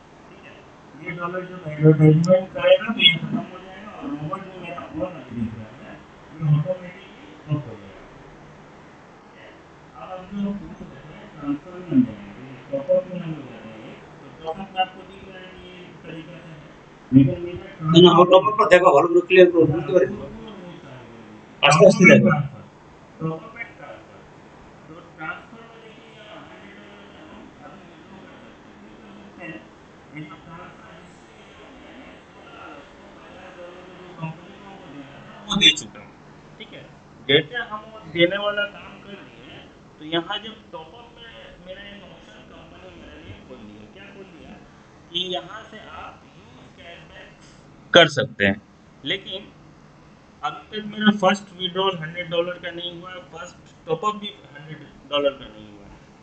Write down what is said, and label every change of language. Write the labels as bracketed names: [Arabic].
[Hindi] ठीक है, ये डॉलर जब एडवर्टाइजमेंट करेगा तो ये खत्म हो जाएगा और रोबोट में मेरा वो नहीं दिख रहा है, ये ऑटोमेटिकली ऑफ हो जाएगा। अब आप जो पूछ रहे हैं ट्रांसफर में जाएंगे, टॉपअप में हम जा रहे हैं, तो टॉपअप में आपको दिख रहा है कि ये तरीका से है, लेकिन मेरा [Bangla] না না, ও টপ আপটা দেখো, ভালো করে ক্লিয়ার করে বুঝতে পারি, আস্তে আস্তে দেখো। [Hindi] टॉपअप एंड ट्रांसफर, तो ट्रांसफर में देखिए यहाँ $100 में हम अभी विड्रॉ कर सकते हैं। ये जो ट्रांसफर हिस्ट्री है मैंने $1650 जो कंपनी को हमको देना था वो दे चुका हूँ। ठीक है, जैसे हम वो देने वाला काम कर दिए तो यहाँ जब टॉपअप में मेरा एक ऑप्शन कंपनी मेरे लिए खोल दिया, क्या खोल दिया कि यहाँ से आप यूज कैशबैक कर सकते हैं, लेकिन अभी तक मेरा फर्स्ट विड्रॉल $100 का नहीं हुआ है, फर्स्ट टॉपअप भी $100 का नहीं हुआ है।